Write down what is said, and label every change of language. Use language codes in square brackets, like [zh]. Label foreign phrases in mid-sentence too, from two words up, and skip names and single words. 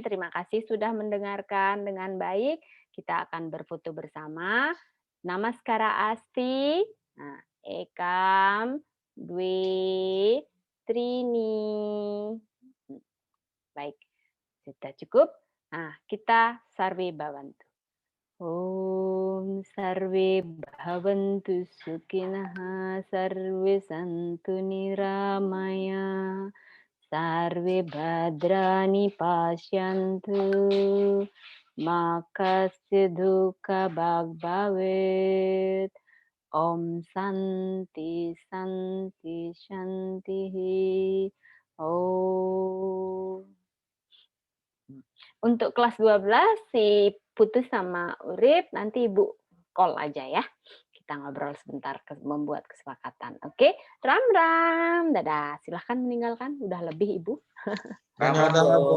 [id] Terima kasih sudah mendengarkan dengan baik. Kita akan berfoto bersama. [sa] Namaskara Asti. Nah, Ekam, Dwi, Trini. [id] Baik, sudah cukup. Nah, kita [sa] sarve bhavantu. Om sarve bhavantu sukhinah, sarve santu niramaya, sarve bhadrani pashyantu, ma kasya dukkha bhavet. Om santi santi shanti. Om. [id] Untuk kelas 12 si Putus sama Urip nanti Ibu call aja ya. Kita ngobrol sebentar membuat kesepakatan. Oke, Ram. Dadah. Silahkan meninggalkan. Udah lebih Ibu. Dhanyawadaha, Bu. Ram.